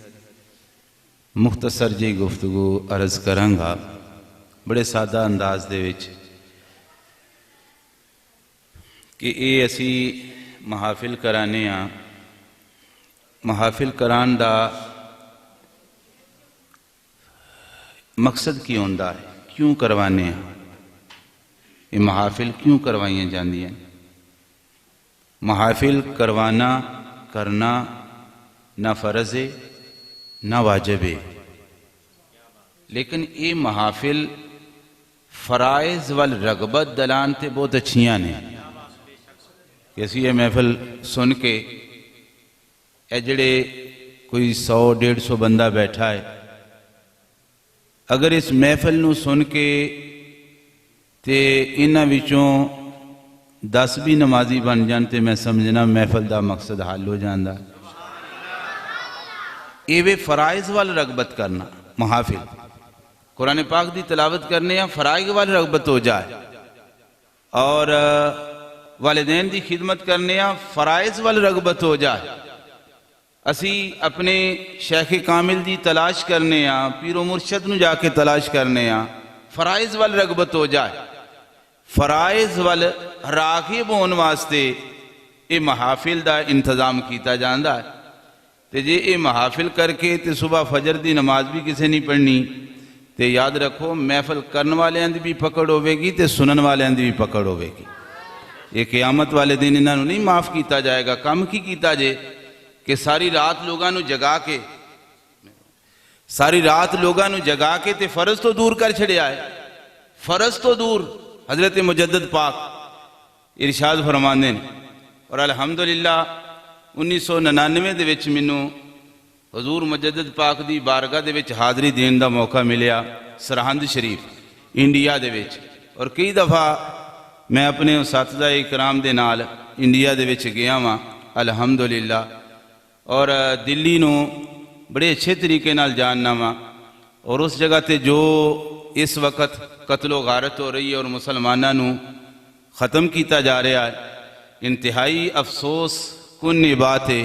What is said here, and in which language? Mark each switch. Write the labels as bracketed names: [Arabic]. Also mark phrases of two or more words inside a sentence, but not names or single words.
[Punjabi] مختصر جی گفتگو عرض کرانگا بڑے سادہ انداز دے وچ، کہ اے اسی محافل کرانے ہاں، محافل کران دا مقصد کی ہوندا ہے، کیوں کروانے ہیں یہ محافل، کیوں کروائیں جاندی ہیں؟ محافل کروانا کرنا نہ فرض ہے نہ واجب ہے، لیکن یہ محافل فرائض والرغبت دلان تے بہت اچھیاں نے، کہ اسی یہ محفل سن کے اے جڑے کوئی 100-150 بندہ بیٹھا ہے، اگر اس محفل نو سن کے تے انہاں وچوں 10 بھی نمازی بن جان تے میں سمجھنا محفل دا مقصد حل ہو جاندا. ایوے فرائض وال رغبت کرنا. محافل قرآن پاک دی تلاوت کرنے ہیں فرائض وال رغبت ہو جائے، اور والدین دی خدمت کرنے ہیں فرائض وال رغبت ہو جائے. اسی اپنے شیخ کامل دی تلاش کرنے ہیں، پیر و مرشد نو جا کے تلاش کرنے ہیں فرائض وال رغبت ہو جائے. فرائض وال راغب ہون واسطے یہ محافل دا انتظام کیتا جاندا ہے. تے جے یہ محافل کر کے تے صبح فجر دی نماز بھی کسے نہیں پڑھنی تے یاد رکھو محفل کرن والے دی بھی پکڑ ہوئے گی تے سنن والے دی بھی پکڑ ہوئے گی. یہ قیامت والے دن انہاں نوں نہیں معاف کیتا جائے گا. کم کی کیتا جے کہ ساری رات لوگاں نوں جگا کے تے فرض تو دور کر چھڑیا ہے. فرض تو دور. حضرت مجدد پاک ارشاد فرماندے نے، اور الحمدللہ 1999 دے وچ مینوں حضور مجدد پاک دی بارگاہ دے وچ حاضری دین دا موقع ملیا سرہند شریف انڈیا دے وچ. اور کئی دفعہ میں اپنے اساتذہ اکرام دے نال انڈیا دے وچ گیا ہاں الحمدللہ، اور دلی نو بڑے اچھے طریقے نال جاننا ہاں. اور اس جگہ تے جو اس وقت قتل و غارت ہو رہی ہے اور مسلمانوں نو ختم کیتا جا رہا ہے، انتہائی افسوس کن بات ہے.